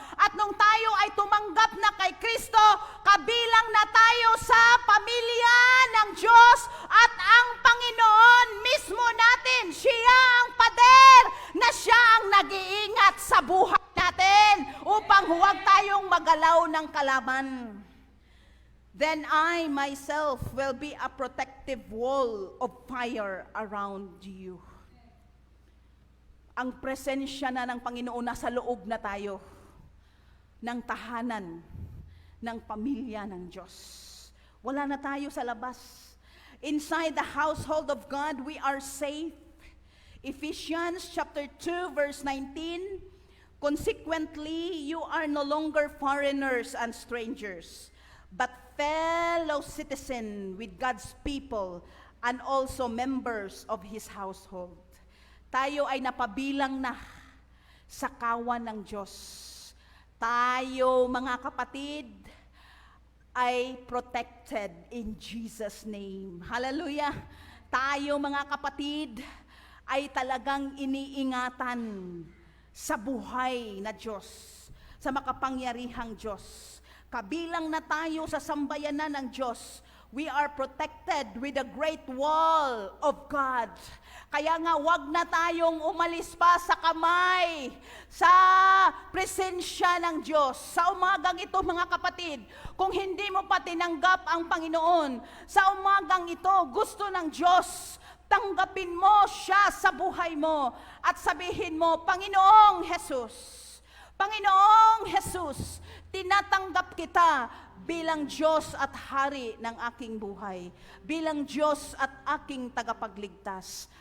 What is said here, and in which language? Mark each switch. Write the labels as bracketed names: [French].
[Filipino] At nung tayo ay tumanggap na kay Kristo, kabilang na tayo sa pamilya ng Diyos at ang Panginoon mismo natin. Siya ang pader na siya ang nag-iingat sa buhay natin upang huwag tayong magalaw ng kalaban. [English] Then I myself will be a protective wall of fire around you. [Filipino] Ang presensya na ng Panginoon nasa loob na tayo ng tahanan ng pamilya ng Diyos. Wala na tayo sa labas. [English] Inside the household of God, we are safe. Ephesians chapter 2 verse 19, consequently, you are no longer foreigners and strangers, but fellow citizen with God's people and also members of His household. [Filipino] Tayo ay napabilang na sa kawan ng Diyos. Tayo, mga kapatid, ay [English] protected in Jesus' name. [Filipino] Hallelujah! Tayo, mga kapatid, ay talagang iniingatan sa buhay na Diyos, sa makapangyarihang Diyos. Kabilang na tayo sa sambayanan ng Diyos. [English] We are protected with a great wall of God. [Filipino] Kaya nga, wag na tayong umalis pa sa kamay, sa presensya ng Diyos. Sa umagang ito, mga kapatid, kung hindi mo pa tinanggap ang Panginoon, sa umagang ito, gusto ng Diyos, tanggapin mo siya sa buhay mo at sabihin mo, Panginoong Jesus, Panginoong Jesus, tinatanggap kita bilang Diyos at Hari ng aking buhay, bilang Diyos at aking tagapagligtas.